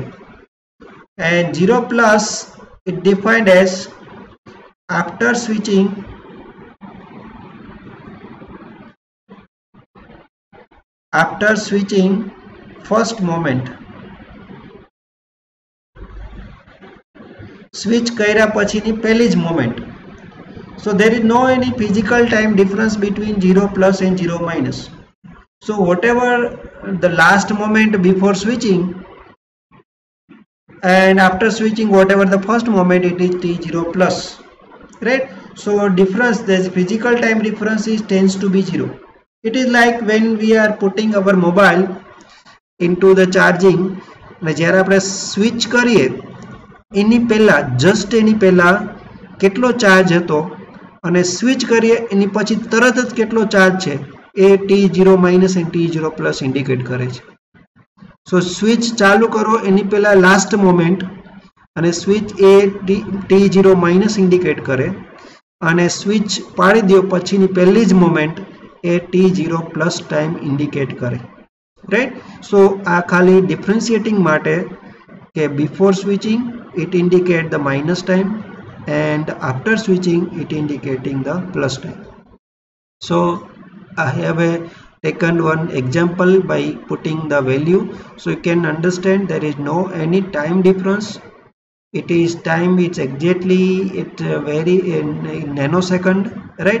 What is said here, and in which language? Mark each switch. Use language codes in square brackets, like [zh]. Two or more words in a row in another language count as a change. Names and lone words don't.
[en] And 0 plus it defined as after switching first moment. [gu] Switch કર્યા પછીની પહેલી જ moment. [en] So there is no any physical time difference between 0 plus and 0 minus. So whatever the last moment before switching and after switching, whatever the first moment, it is t0 plus, right? So difference, there is physical time difference is tends to be 0. It is like when we are putting our mobile into the charging, [gu] જ્યારે આપણે સ્વિચ કરીએ એની પહેલા જસ્ટ એની પહેલા કેટલો ચાર્જ હતો અને સ્વિચ કરીએ એની પછી તરત જ કેટલો ચાર્જ છે એ T0 માઇનસ અને T0 પ્લસ ઇન્ડિકેટ કરે છે. સો સ્વિચ ચાલુ કરો એની પહેલા લાસ્ટ મોમેન્ટ અને સ્વિચ એ T0 માઇનસ ઇન્ડિકેટ કરે અને સ્વિચ પાડી દો પછીની પહેલી જ મોમેન્ટ એ T0 પ્લસ ટાઈમ ઇન્ડિકેટ કરે, રાઈટ? સો આ ખાલી ડિફરન્શિએટિંગ માટે કે [en] before switching it indicate the minus time and after switching it indicating the plus time. So I have taken one example by putting the value, so you can understand there is no any time difference. It is time, it's exactly it vary in nanosecond, right?